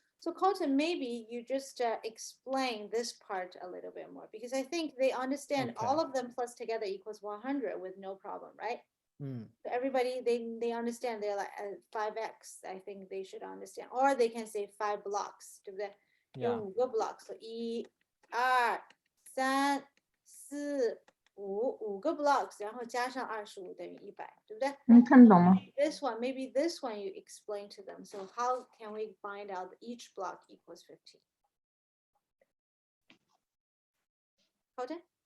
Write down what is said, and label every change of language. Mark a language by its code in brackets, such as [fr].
[en] So Colton, maybe you just explain this part a little bit more because I think they understand all Okay. of them plus together equals 100 with no problem, right? Mm. So everybody, they understand they're like 5x, I think they should understand. Or they can say 5 blocks, [zh] 对不对？有 [en] Yeah. [zh] 5个 blocks, so 1, 2, 3, 4, 5个 blocks, 然后加上25等于100，对不对？看得懂吗？ [en] This one, maybe this one you explain to them. So how can we find out each block equals 15? Colton?